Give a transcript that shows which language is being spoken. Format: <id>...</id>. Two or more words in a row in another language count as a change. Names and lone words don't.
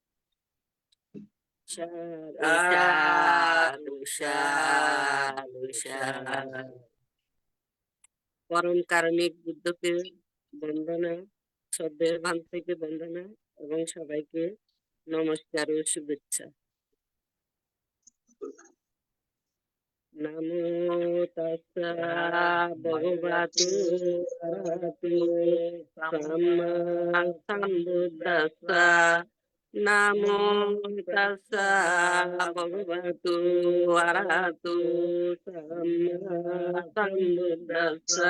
<bn>পরম কারণিক বুদ্ধকে বন্দনা, শ্রদ্ধেয় ভান্তিকে বন্দনা এবং সবাইকে নমস্কার ও শুভেচ্ছা।</bn> <pi>নমো তাস্সা ভগবতু আরহাতু সাম্মা সম্বুদ্ধাস্সা। নমো তাস্সা ভগবতু আরহাতু সাম্মা সম্বুদ্ধাস্সা।</pi>